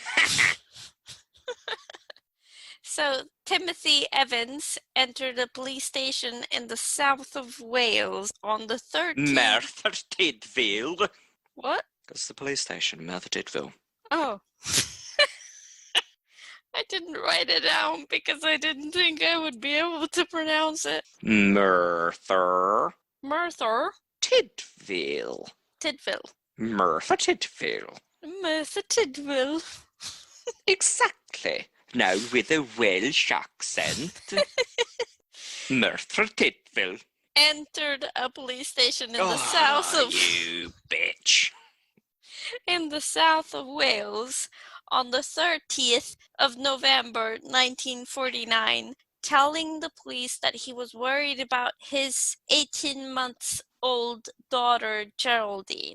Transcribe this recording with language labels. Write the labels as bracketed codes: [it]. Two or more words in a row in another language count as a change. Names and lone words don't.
[en] So, Timothy Evans entered a police station in the south of Wales on the 13th... Merthyr Tydfil. What? That's the police station, Merthyr Tydfil. Oh. I didn't write it down because I didn't think I would be able to pronounce it. Merthyr Tydfil. Tydfil. Merthyr Tydfil. Merthyr Tydfil. Exactly. Now with a Welsh accent. Merthyr Tydfil. Entered a police station in the south of... you bitch. In the south of Wales on the 30th of November 1949, telling the police that he was worried about his 18-month-old daughter, Geraldine.